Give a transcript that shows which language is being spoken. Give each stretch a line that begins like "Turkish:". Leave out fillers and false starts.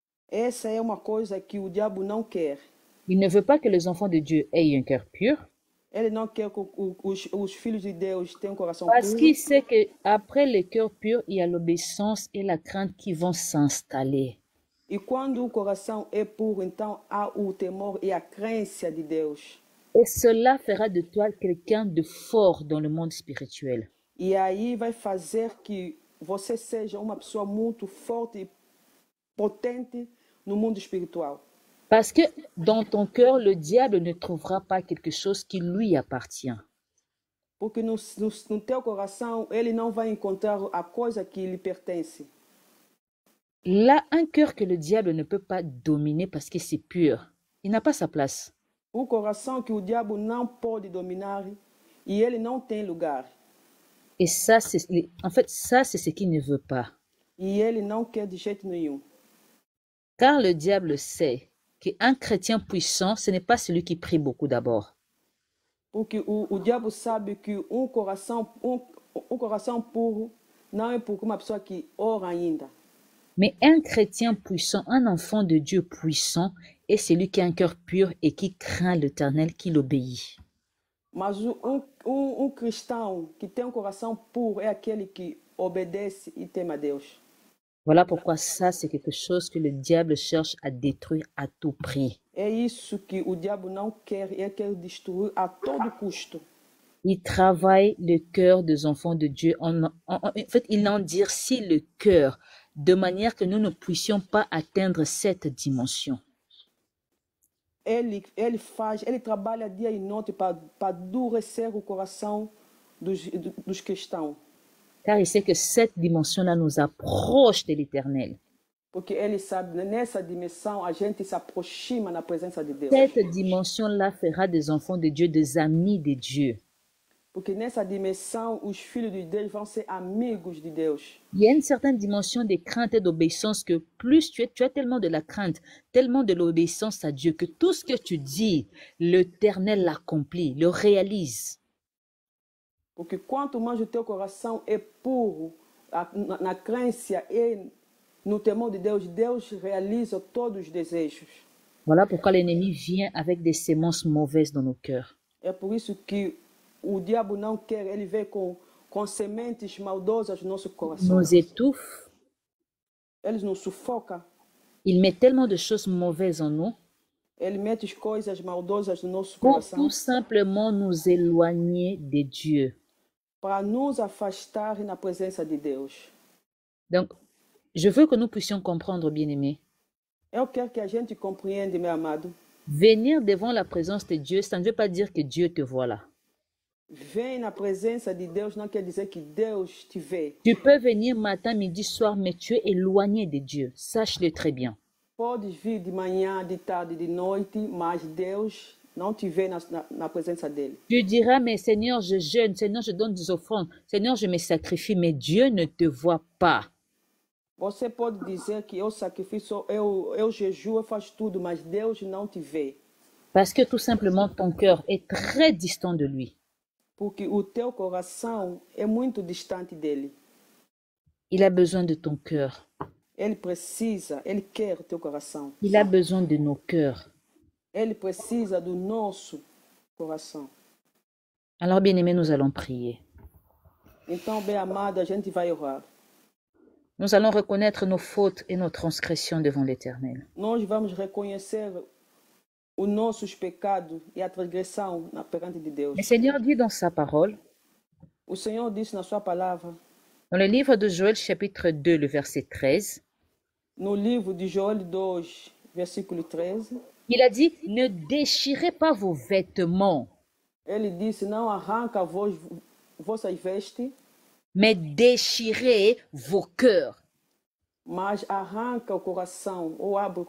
Portuguese: Essa é uma coisa que o diabo não quer.
French: Il ne veut pas que les enfants de Dieu aient un cœur pur,
Portuguese: Ele não quer que os filhos de Deus tenham um coração
French: parce
Portuguese: puro,
French: qu'il sait qu'après le cœur pur, il y a l'obéissance et la crainte qui vont s'installer.
Portuguese: e quando o coração é puro, então há o temor e a crença de Deus.
French: Et cela fera de toi quelqu'un de fort dans le monde spirituel.
Portuguese: E aí vai fazer que você seja uma pessoa muito forte e potente no mundo espiritual.
French: Parce que dans ton cœur, le diable ne trouvera pas quelque chose qui lui appartient.
Portuguese: Porque no teu coração ele não vai encontrar a coisa que lhe pertence.
French: Là, un cœur que le diable ne peut pas dominer parce que c'est pur, il n'a pas sa place.
Portuguese: O coração que o diabo não pode dominar e ele não tem lugar.
French: Et ça, en fait, ça, c'est ce qu'il ne veut pas.
Portuguese: E ele não quer de jeito nenhum.
French: Car le diable sait qu'un chrétien puissant, ce n'est pas celui qui prie beaucoup d'abord.
Portuguese: Porque o diabo sabe que coração puro não é porque uma pessoa que ora ainda.
French: Mais un chrétien puissant, un enfant de Dieu puissant, est celui qui a un cœur pur et qui craint l'Éternel, qui l'obéit.
Portuguese: Mas cristão que tem coração puro é aquele que obedece e teme a Deus.
French: Voilà pourquoi ça, c'est quelque chose que le diable cherche à détruire à tout prix.
Portuguese: É isso que o diabo não quer, ele quer destruir a todo custo.
French: Il travaille le cœur des enfants de Dieu. En fait, il endurcit le cœur de manière que nous ne puissions pas atteindre cette dimension.
Portuguese: Ele trabalha dia e noite para endurecer o coração dos cristãos.
French: Car il sait que cette dimension-là nous approche de l'Éternel.
Portuguese: Porque ele sabe, nessa dimensão, a gente se aproxima na presença de Deus.
French: Cette dimension-là fera des enfants de Dieu des amis de Dieu.
Portuguese: Porque nessa dimensão, os filhos de Deus vão ser amigos de Deus.
French: Il y a une certaine dimension de crainte et d'obéissance que plus tu as tellement de la crainte, tellement de l'obéissance à Dieu, que tout ce que tu dis, l'Éternel l'accomplit, le réalise.
Portuguese: Porque quanto mais o teu coração é puro, na crença e no temor de Deus, Deus realiza todos os desejos.
French: Voilà pourquoi l'ennemi vient avec des semences mauvaises dans nos cœurs.
Portuguese: É por isso que o diabo não quer, ele vem com sementes maldosas no nosso coração.
French: Nous étouffe.
Portuguese: Eles nos sufocam,
French: Il met tellement de choses mauvaises en nous
Portuguese: ele mete as coisas maldosas no nosso
French: pour
Portuguese: coração
French: tout simplement nous éloigner de Dieu.
Portuguese: para nos afastar na presença de Deus.
French: Donc, je veux que nous puissions comprendre, bien-aimés.
Portuguese: Eu quero que a gente compreenda, meu amado.
French: Venir devant la présence de Dieu, ça ne veut pas dire que Dieu te voit là.
Portuguese: Vem na presença de Deus não quer dizer que Deus te vê.
French: Tu peux venir matin, midi, soir, mais tu es éloigné de Dieu. Sache-le très bien.
Portuguese: Podes vir de manhã, de tarde, de noite, mas Deus não te vê na presença dele.
French: Tu diras, mais Seigneur, je jeûne, Seigneur, je donne des offrandes, Seigneur, je me sacrifie, mais Dieu ne te voit pas.
Portuguese: Você pode dizer que eu sacrifício, eu jejuo, eu faço tudo, mas Deus não te vê.
French: Parce que tout simplement, ton cœur est très distant de lui.
Portuguese: Porque o teu coração é muito distante dele.
French: Il a besoin de ton cœur.
Portuguese: Ele precisa, ele quer o teu coração.
French: Il a besoin de nos cœurs.
Portuguese: Ele precisa do nosso coração.
French: Alors, bien-aimés, nous allons prier.
Portuguese: Então, bem amado, a gente vai orar.
French: Nous allons reconnaître nos fautes et nos transgressions devant l'Éternel.
Portuguese: Nós vamos reconhecer os nossos pecados e a transgressão perante de Deus.
French: Le Seigneur dit dans sa parole,
Portuguese: O Senhor disse na sua palavra,
French: dans le livre de Joël, chapitre 2, le verset 13,
Portuguese: no livro de Joel 2, versículo 13,
French: il a dit, ne déchirez pas vos vêtements,
Portuguese: ele disse, não arranca vossas vestes,
French: mais déchirez vos cœurs.
Portuguese: mas arranca o coração, ou abre o